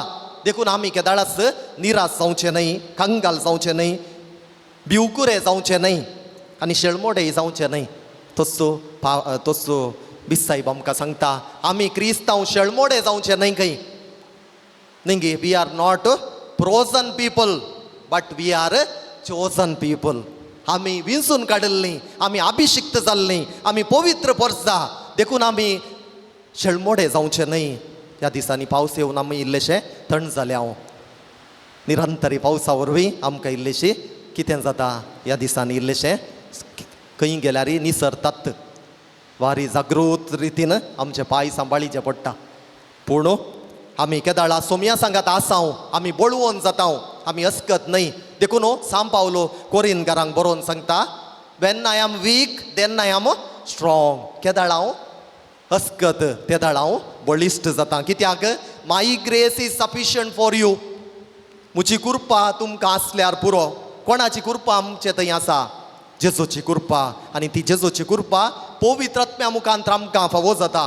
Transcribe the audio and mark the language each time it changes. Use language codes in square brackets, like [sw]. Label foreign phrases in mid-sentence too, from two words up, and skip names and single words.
[kok] देखून आमी केदाळाच निराश जावचें न्हय, कंगाल जावचें न्हय, भिवकुरे जावचें न्हय आनी शेळमोडेय जावचें न्हय. तसो बिसायब आमकां सांगता, आमी क्रिस्तांव शेळमोडे जावचें न्हय खंय. न्ही गे? [en] we are not frozen people but we are chosen people. [kok] आमी विंचून काडिल्लीं, आमी अभिशिक्त जाल्लीं, आमी पवित्र परसा. देखून आमी शेळमोडे जावचें न्हय. ह्या दिसांनी पावस येवन आमी इल्लेशें थंड जाले. हांव निरंतरी पावसा वरवीं आमकां इल्लेशी कितें जाता, ह्या दिसांनी इल्लेशें खंय गेल्यार निसरतात. वारी जागृत रितीन आमचे पांय सांबाळीचे पडटा. पूण आमी केदाळा सोमया सांगात आसांव, आमी बळवून जाता, आमी अस्कत न्हय. देखून साम पावलो कोरिंतकारांक बरोवन सांगता, [en] when I am weak then I am strong. [kok] केदाळ हांव अस्कत, तेदाळ हांव बळिश्ट जाता. कित्याक [en] my grace is sufficient for you. [kok] म्हजी कृपा तुमकां आसल्यार पुरो. कोणाची कृपा आमचे थंय आसा? जेजूची कृपा आनी ती जेजूची कृपा पवित्र आत्म्या मुखांतर आमकां फावो जाता.